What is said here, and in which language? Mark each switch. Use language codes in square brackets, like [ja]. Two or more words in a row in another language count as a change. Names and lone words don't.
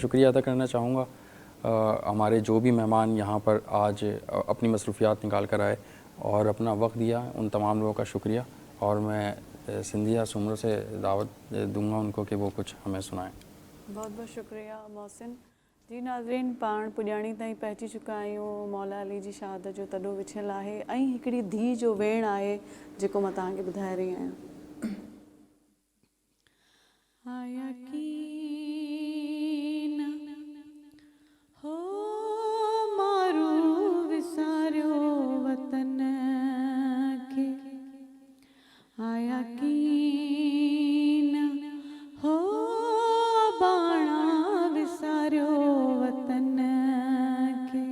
[ur] شکریہ ادا کرنا چاہوں گا ہمارے جو بھی مہمان یہاں پر آج اپنی مصروفیات نکال کر آئے اور اپنا وقت دیا، ان تمام لوگوں کا شکریہ. اور میں سندھیا سمرو سے دعوت دوں گا ان کو کہ وہ کچھ ہمیں سنائیں. بہت بہت شکریہ محسن. جی ناظرین [sd] پاण पुॼाणी ताईं पहुची चुका आहियूं. मौला अली जी शहादत जो तॾो विछियल आहे ऐं हिकिड़ी धीउ जो वेण आहे जेको मां तव्हांखे ॿुधाए रही आहियां. यकीन हो मारू विसारियो वतन खे यकीन हो बाणा विसारियो वतन